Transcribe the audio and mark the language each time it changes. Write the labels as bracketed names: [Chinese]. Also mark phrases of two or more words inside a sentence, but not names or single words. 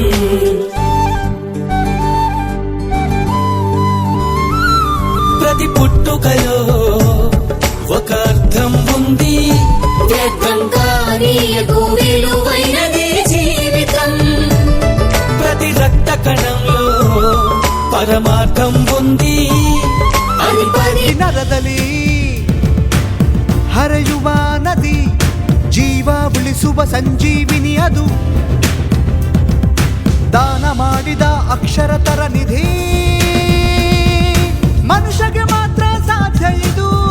[Telugu] ప్రతి పుట్టుకలో ఒక అర్థం ఉంది, వ్యర్థం కానీయకు విలువైనది జీవితం. ప్రతి రక్త కణంలో పరమార్థం ఉంది. [Kannada] ನರದಲ್ಲಿ ಹರಿಯುವ ನದಿ, ಜೀವ ಉಳಿಸುವ ಸಂಜೀವಿನಿ ಅದು. ದಾನ ಮಾಡಿದ ಅಕ್ಷರತರ ನಿಧಿ, ಮನುಷ್ಯಗೆ ಮಾತ್ರ ಸಾಧ್ಯ ಇದು.